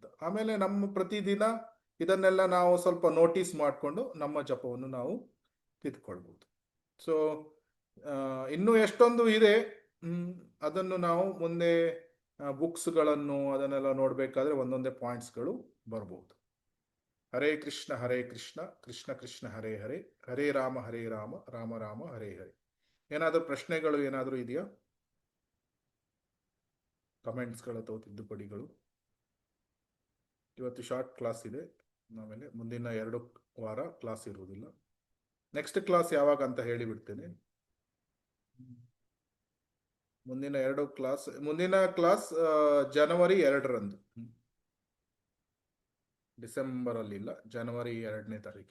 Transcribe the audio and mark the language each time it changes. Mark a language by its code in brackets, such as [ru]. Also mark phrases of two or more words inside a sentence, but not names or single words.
[kn] ಆಮೇಲೆ ನಮ್ಮ ಪ್ರತಿದಿನ ಇದನ್ನೆಲ್ಲ ನಾವು ಸ್ವಲ್ಪ ನೋಟಿಸ್ ಮಾಡಿಕೊಂಡು ನಮ್ಮ ಜಪವನ್ನು ನಾವು ತಿದ್ದುಕೊಳ್ಬೋದು. ಸೊ ಇನ್ನೂ ಎಷ್ಟೊಂದು ಇದೆ, ಅದನ್ನು ನಾವು ಮುಂದೆ ಬುಕ್ಸ್ಗಳನ್ನು ಅದನ್ನೆಲ್ಲ ನೋಡಬೇಕಾದ್ರೆ ಒಂದೊಂದೇ ಪಾಯಿಂಟ್ಸ್ಗಳು ಬರ್ಬೋದು. [sa] ಹರೇ ಕೃಷ್ಣ ಕೃಷ್ಣ ಕೃಷ್ಣ ಹರೇ ಹರೇ, ಹರೇ ರಾಮ ರಾಮ ರಾಮ ಹರೇ ಹರೇ. [kn] ಏನಾದರೂ ಪ್ರಶ್ನೆಗಳು ಏನಾದರೂ ಇದೆಯಾ? ಕಮೆಂಟ್ಸ್ಗಳು ಅಥವಾ ತಿದ್ದುಪಡಿಗಳು? ಇವತ್ತು [en] short class [kn] ಇದೆ, ಆಮೇಲೆ ಮುಂದಿನ 2 ವಾರ ಕ್ಲಾಸ್ ಇರುವುದಿಲ್ಲ. [en] next class [kn] ಯಾವಾಗ ಅಂತ ಹೇಳಿಬಿಡ್ತೇನೆ. ಮುಂದಿನ ಕ್ಲಾಸ್ ಜನವರಿ 2ರಂದು, ಡಿಸೆಂಬರ್ ಅಲ್ಲಿ ಇಲ್ಲ, ಜನವರಿ 2ನೇ ತಾರೀಕು.